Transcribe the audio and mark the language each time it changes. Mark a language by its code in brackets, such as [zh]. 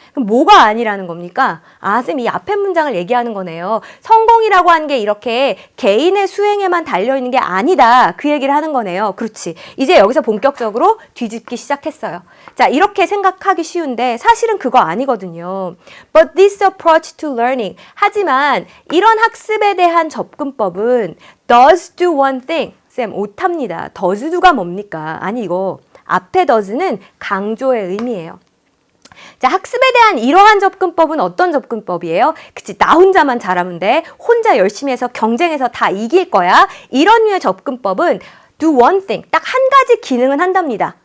[ko] 그럼 뭐가 아니라는 겁니까? 아, 쌤 이 앞에 문장을 얘기하는 거네요. 성공이라고 하는 게 이렇게 개인의 수행에만 달려있는 게 아니다. 그 얘기를 하는 거네요. 그렇지. 이제 여기서 본격적으로 뒤집기 시작했어요. 자, 이렇게 생각하기 쉬운데 사실은 그거 아니거든요. [en] But this approach to learning [ko] 하지만 이런 학습에 대한 접근법은 [en] does do one thing [ko] 쌤 오탑니다. [en] does do [ko] 가 뭡니까? 아니 이거 앞에 does는 강조의 의미예요. 자, 학습에 대한 이러한 접근법은 어떤 접근법이에요? 그치, 나 혼자만 잘하면 돼. 혼자 열심히 해서 경쟁해서 다 이길 거야. 이런 류의 접근법은 [en] do one thing, [ko] 딱 한 가지 기능은 한답니다.